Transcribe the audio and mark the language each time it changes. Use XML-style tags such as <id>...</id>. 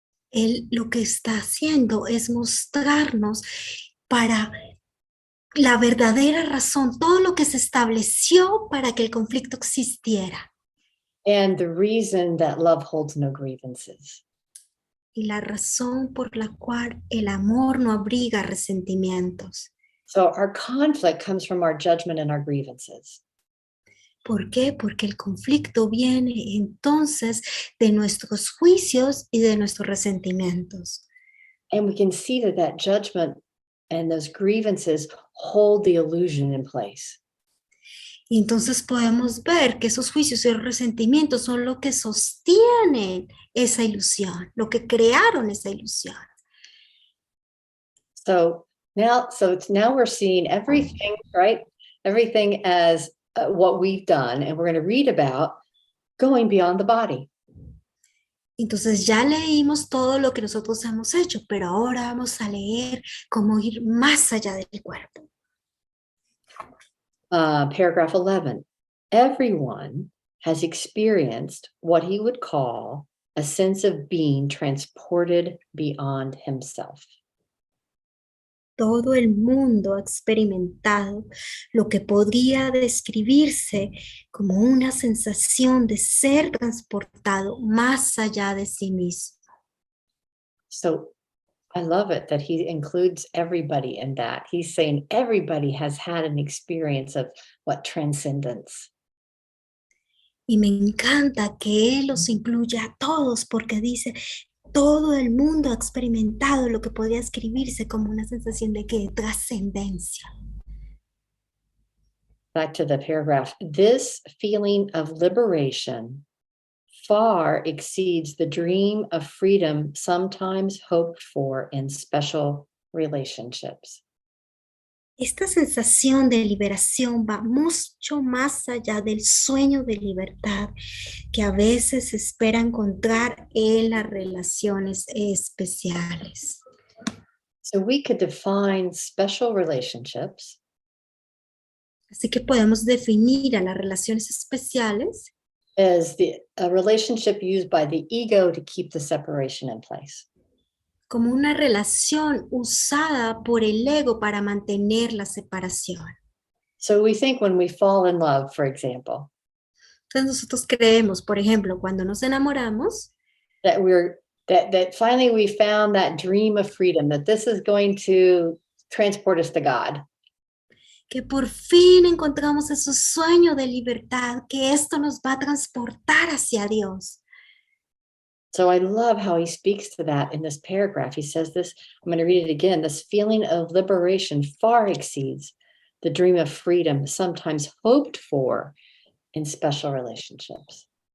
<es>Él lo que está haciendo es mostrarnos para la verdadera razón, todo lo que se estableció para que el conflicto existiera.</es> <en>And the reason that love holds no grievances.</en> <es>Y la razón por la cual el amor no abriga resentimientos.</es> <en>So our conflict comes from our judgment and our grievances.</en> <es>¿Por qué? Porque el conflicto viene entonces de nuestros juicios y de nuestros resentimientos.</es> <en>And we can see that judgment and those grievances hold the illusion in place.</en> <es>Y entonces podemos ver que esos juicios y resentimientos son lo que sostienen esa ilusión, lo que crearon esa ilusión.</es> <en>So now we're seeing everything, right? Everything as what we've done, and we're going to read about going beyond the body.</en> <es>Entonces ya leímos todo lo que nosotros hemos hecho, pero ahora vamos a leer cómo ir más allá del cuerpo.</es> <en>Paragraph 11. Everyone has experienced what he would call a sense of being transported beyond himself.</en> <es>Todo el mundo ha experimentado lo que podría describirse como una sensación de ser transportado más allá de sí mismo.</es> <en>So I love it that he includes everybody in that. He's saying everybody has had an experience of what transcendence.</en> <es>Y me encanta que él los incluya a todos porque dice, todo el mundo ha experimentado lo que podría escribirse como una sensación de trascendencia.</es> <en>Back to the paragraph. This feeling of liberation far exceeds the dream of freedom sometimes hoped for in special relationships.</en> <es>Esta sensación de liberación va mucho más allá del sueño de libertad que a veces se espera encontrar en las relaciones especiales.</es> <en>So we could define special relationships</en> <es>Así que podemos definir a las relaciones especiales</es> <en>as a relationship used by the ego to keep the separation in place.</en> <es>como una relación usada por el ego para mantener la separación.</es> <en>So we think when we fall in love, for example,</en> <es>Entonces nosotros creemos, por ejemplo, cuando nos enamoramos,</es> <en>that that finally we found that dream of freedom, that this is going to transport us to God.</en> <es>que por fin encontramos ese sueño de libertad, que esto nos va a transportar hacia Dios.</es> <en>So I love how he speaks to that in this paragraph. He says this, I'm going to read it again. This feeling of liberation far exceeds the dream of freedom sometimes hoped for in special relationships.</en>